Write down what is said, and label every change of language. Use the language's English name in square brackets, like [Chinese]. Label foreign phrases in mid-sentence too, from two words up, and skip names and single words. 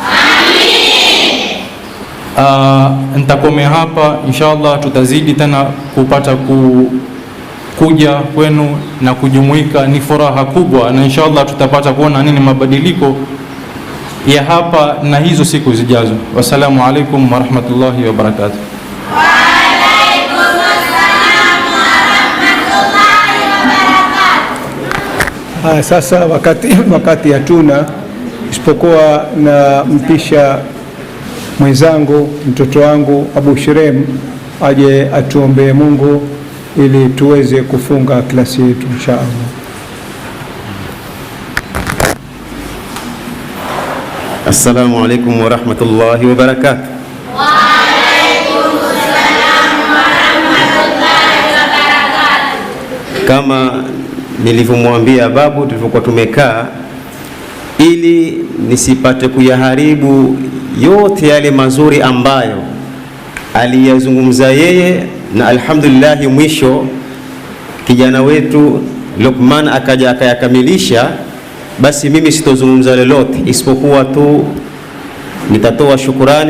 [Swahili] Nitakomea hapa [Arabic] إن شاء الله, [Swahili] tutazidi tena kupata kuja kwenu na kujumuika. Ni furaha kubwa, na [Arabic] إن شاء الله [Swahili] tutapata kuona nini mabadiliko ya hapa na hizo siku zijazo. [Arabic] والسلام عليكم ورحمة الله وبركاته. [Swahili] Sasa wakati hatuna isipokuwa na mpisha mwenzangu, mtoto wangu Abu Shirem aje atuombee Mungu ili tuweze kufunga klasi yetu [Arabic] إن شاء الله. السلام عليكم ورحمة الله وبركاته. وعليكم السلام ورحمة الله وبركاته. [Swahili] Kama nilivyomwambia babu tulivyokuwa tumekaa, ili nisipate kuyaharibu yote yale mazuri ambayo aliyazungumza yeye, na [Arabic] الحمد لله [Swahili] mwisho kijana wetu Luqman akaja akayakamilisha, basi mimi sitozungumza lolote isipokuwa tu nitatoa shukurani.